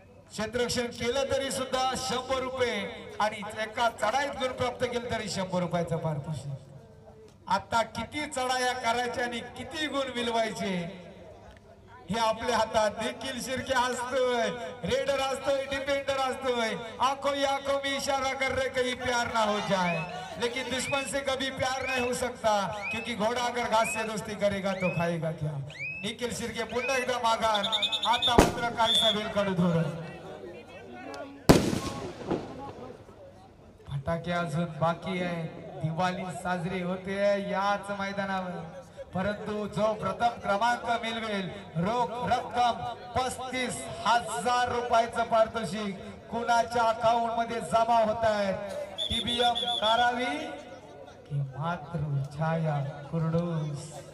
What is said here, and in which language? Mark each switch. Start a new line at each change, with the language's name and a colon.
Marathi: क्षेत्ररक्षण केलं तरी सुद्धा 100 रुपये, आणि एका चढाईत गुण प्राप्त केलं तरी 100 रुपयाचं पारितोषिक. आता किती चढाया करायच्या आणि किती गुण मिळवायचे हे आपल्या हातात. निखिल शिर्के असतोय, रेडर असतोय, डिफेंडर असतोय.
Hindi: आंखों ही आंखों में इशारा कर रहे कहीं प्यार ना हो जाए, लेकिन दुश्मन से कभी प्यार नहीं हो सकता, क्योंकि घोड़ा अगर घास से दोस्ती करेगा तो खाएगा क्या.
Marathi: निखिल शिर्के पुन्हा एकदा माघार. आता मात्र काहीसा वेळ काढू धोरण. फटाके अजून बाकी आहे. दिवाळी साजरी होते याच मैदानावर, परंतु जो प्रथम क्रमांक मिळवेल रोख रक्कम 35,000 रुपयाचं पारितोषिक कुणाच्या अकाउंट मध्ये जमा होत आहे. टीबीएम कारावी की मात्र छाया कुरडूस.